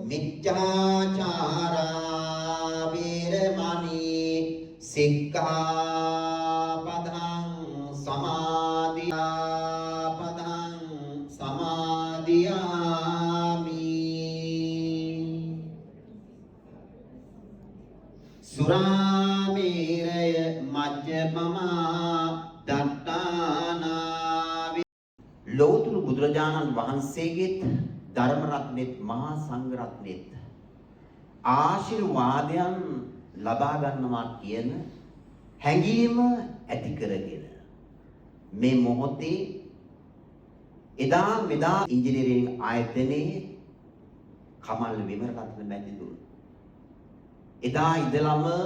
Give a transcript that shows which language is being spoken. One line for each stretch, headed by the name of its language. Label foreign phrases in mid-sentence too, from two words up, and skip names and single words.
Pali: මිච්ඡාචාරා වේරමණී සික්ඛාපදං සමාදියාමි සුරාමේරය මජ්ජපමා දත්තානා
Sinhala: ලෝතුරු බුදුරජාණන් වහන්සේගෙත් ධර්ම රත්නෙත් මහා සංඝ රත්නෙත් ආශිර්වාදයන් ලබා ගන්නවා කියන හැඟීම ඇති කරගෙන මේ මොහොතේ එදා මෙදා ඉංජිනේරිං ආයතනයේ කමල් විමරරත්න මැතිතුරු එදා ඉඳලම